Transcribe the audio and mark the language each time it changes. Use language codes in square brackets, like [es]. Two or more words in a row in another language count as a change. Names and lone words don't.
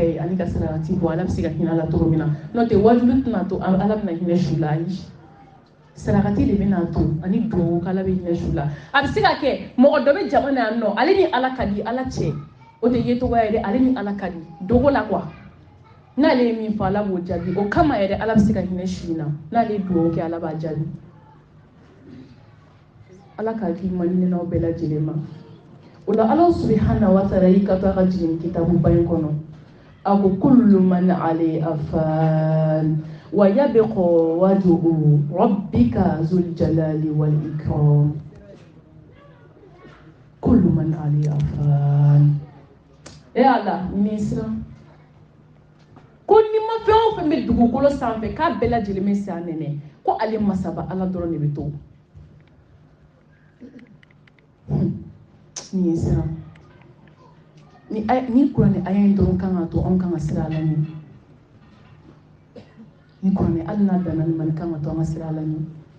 [bm] ye ani ka saragati bɔ ala bɛ se ka hinɛ ala cogo min na n'o tɛ wajudu tɛna to ala bɛna hinɛ su la ayi saragati de bɛna to ani dugawu k'ala bɛ hinɛ su la a bɛ se ka kɛ mɔgɔ dɔ bɛ jama na yan nɔ ale ni ala ka di ala cɛ o tɛ ye tɔgɔ yɛrɛ ale ni ala ka di dogo la quoi n'ale ye min fɔ ala b'o jaabi o kama yɛrɛ ala bɛ se ka hinɛ su in na n'ale ye dugawu kɛ ala b'a jaabi ala k'a k'i maɲininaw bɛɛ lajɛlen ma o la ala [ar] سبحانه وتعالى [bm] y'i ka to a ka jigin kitabuba in kɔnɔ a ko [ar] كل من عليها فان ويبقى وجه ربك ذو الجلال والإكرام كل من عليها فان [bm] ala misra ko ni ma fɛn o fɛn bɛ dugukolo sanfɛ k'a bɛɛ lajɛlen bɛ se a nɛnɛ ko ale masaba ala dɔrɔn de bɛ to ni sira ni kuranɛ aya in dɔrɔn kan ka to anw kan ka sira ala ɲɛ ni kuranɛ hali n'a danna nin ma ni kan ka to an ka sira ala ɲɛ